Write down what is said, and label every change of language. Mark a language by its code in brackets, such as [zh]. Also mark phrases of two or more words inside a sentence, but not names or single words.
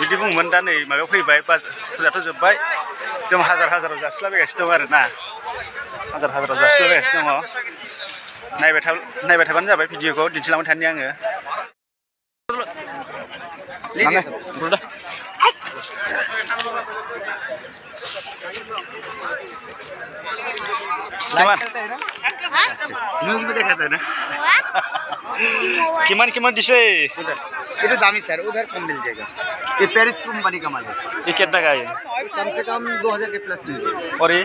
[brx] बिदि बुंमोन दा नै माबायाव फैबाय फुजाथ' जोब्बाय जों हाजाराव जासिलाबायगासिनो दं आरोना हाजाराव जासिलाबायगासिनो दङ नायबाय थाबानो जाबाय भिडिअखौ दिन्थिलांबाय थानि आङो किमान दिसे [hi] ये तो दामी सर उधर कम मिल जाएगा ये पेरिस कंपनी का माल है ये कितना का है कम से कम 2000 के प्लस मिल जाएगा और ये